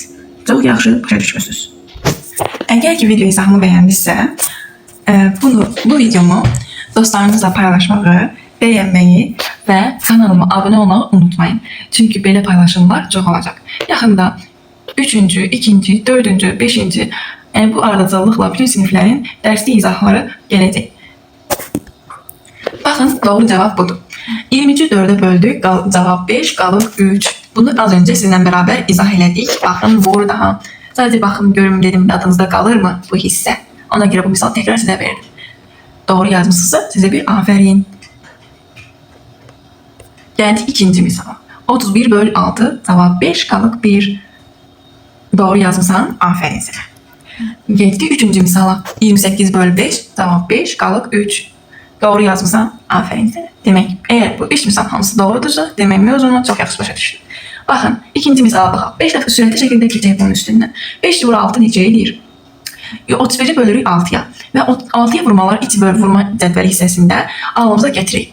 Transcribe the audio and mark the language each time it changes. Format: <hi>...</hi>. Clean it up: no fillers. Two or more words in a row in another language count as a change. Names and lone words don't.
<az>Çox yaxşı başa düşmüsünüz. Əgər ki video izahımı bəyəndinizsə, bu videomu dostlarınızla paylaşmağı, bəyənməyi və kanalıma abunə olmağı unutmayın. Çünki belə paylaşımlar çox olacaq. Yaxında 3-cü, 2-ci, 4-cü, 5-ci bu ardıcıllıqla bütün siniflərin dərsli izahları gələcək. Baxın, doğru cavab budur. 20'ci 4'e böldük, cevap 5, qalıq 3. Bunu az önce sizinle beraber izah elədik. Baxın burada. Sadece baxın görüm dedim, adınızda qalır mı bu hissə?</az> <tr>Ona göre bu misal tekrar size verdim. Doğru yazmışsınızsa size bir aferin. Geldik ikinci misala. 31 böl 6, cevap 5, qalıq 1. Doğru yazmışsan, aferin size. Geldik üçüncü misala. 28 böl 5, cevap 5,</tr> <az>qalıq 3. Doğru yazmışsan, aferin sənə. Demək, əgər bu 3 misal hamısı doğrudursa, demək mövzunu çox yaxşı başa düşdün. Baxın, ikinci misala baxaq. 5 dəfə sürətli şəkildə keçək bunun üstündən. 5 vur 6 necə eləyir? 31'i bölürük 6'ya və 6'ya vurmalar iç böl vurma cədvəli hissəsində alımıza gətiririk.</az>